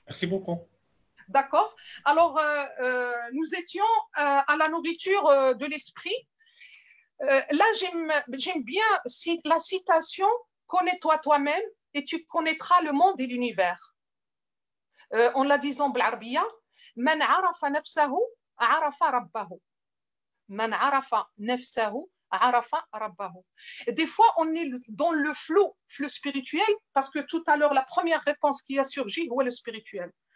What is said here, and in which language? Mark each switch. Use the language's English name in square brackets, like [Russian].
[French] Merci beaucoup. D'accord. Alors, nous étions à la nourriture de l'esprit. Là, j'aime bien la citation « Connais-toi toi-même et tu connaîtras le monde et l'univers ». En la disant [Arabic] بالعربية « من عرف نفسه عرف ربه ». من عرف نفسه عرف ربه. [French] Des fois, on est dans le flou spirituel, parce que tout à l'heure, la première réponse qui a surgi, c'est le spirituel.